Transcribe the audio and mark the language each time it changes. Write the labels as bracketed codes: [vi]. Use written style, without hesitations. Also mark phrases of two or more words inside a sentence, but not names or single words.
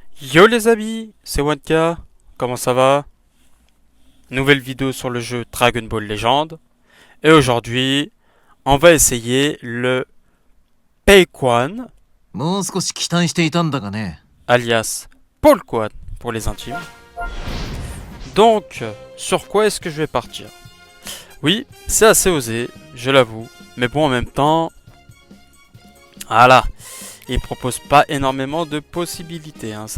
[fr] Yo les amis, c'est Wanka, comment ça va? Nouvelle vidéo sur le jeu Dragon Ball Legend. Et aujourd'hui, on va essayer le Peiquan, [ja] もう少し期待していたんだがね。 [fr] alias Polquan pour les intimes. Donc, sur quoi est-ce que je vais partir? Oui, c'est assez osé, je l'avoue. Mais bon, en même temps, voilà, il propose pas énormément de possibilités, hein.